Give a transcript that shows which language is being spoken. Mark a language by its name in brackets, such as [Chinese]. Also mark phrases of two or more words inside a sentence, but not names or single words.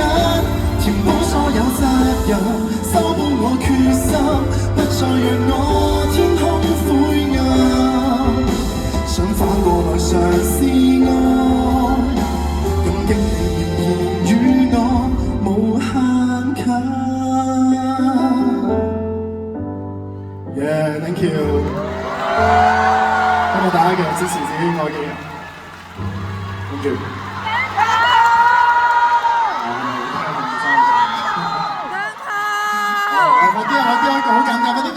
[Cantonese] 填補所有責任，修補我決心，不再讓我天空灰暗。想反過來嘗試愛，感激你仍然與我無限近。Yeah. 嘅 ， [English] thank you， [Cantonese] 多謝大家嘅支持，自己愛嘅人 ， [English] thank you。 [Cantonese] 我啲一個好簡單。